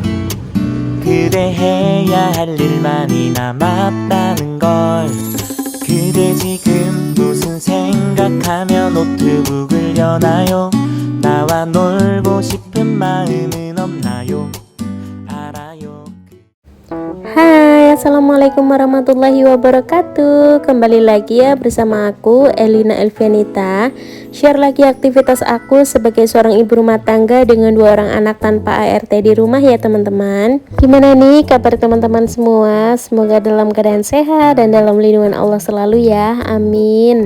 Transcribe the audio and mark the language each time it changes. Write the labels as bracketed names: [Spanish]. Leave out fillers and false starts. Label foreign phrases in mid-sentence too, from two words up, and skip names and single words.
[Korean] 그대 해야 할 일 많이 남았다는 걸. 그대 지금 무슨 생각하며 노트북을 여나요? 나와 놀고 싶은 마음은 없나요? 알아요. [Arabic] Hai, السلام عليكم ورحمة الله وبركاته. [Indonesian] Kembali lagi ya bersama aku Elina Elvianita. Share lagi aktivitas aku sebagai seorang ibu rumah tangga dengan 2 orang anak tanpa ART di rumah ya teman-teman. Gimana nih kabar teman-teman semua? Semoga dalam keadaan sehat dan dalam lindungan Allah selalu ya, amin.